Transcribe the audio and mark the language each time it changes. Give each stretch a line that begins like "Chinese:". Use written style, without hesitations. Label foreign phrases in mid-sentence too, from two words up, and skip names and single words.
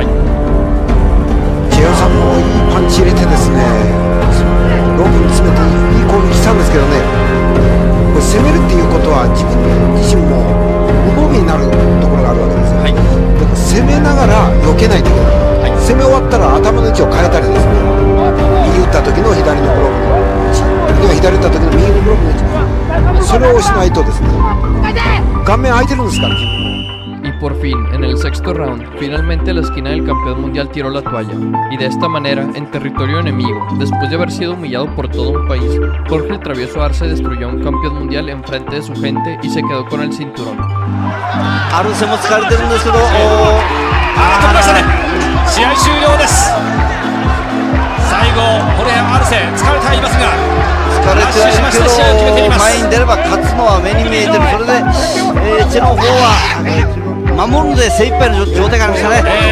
Japanese: チェヨさんもいいパンチ入れてですね、ロープに詰めていい攻撃したんですけどね、これ攻めるっていうことは自分自身も無防備になるところがあるわけですよ。でも攻めながら避けないといけない、攻め終わったら頭の位置を変えたりですね、右打った時の左のブロックの位置、右は左打った時の右のブロックの位置、それをしないとですね、顔面空いてるんですから。
Spanish: Y por fin, en el sexto round, finalmente la esquina del campeón mundial tiró la toalla. Y de esta manera, en territorio enemigo, después de haber sido humillado por todo un país, Jorge el Travieso Arce destruyó a un campeón mundial en frente de su gente y se quedó con el cinturón.
Japanese: アルセも疲れてるんですけど、飛びましたね。試合終了です。最後、ホルヘアルセ疲れてはいますが、疲れてはいるけど、前に出れば勝つのは目に見えてる。それで、チェの方は守るので精一杯の状態がありましたね。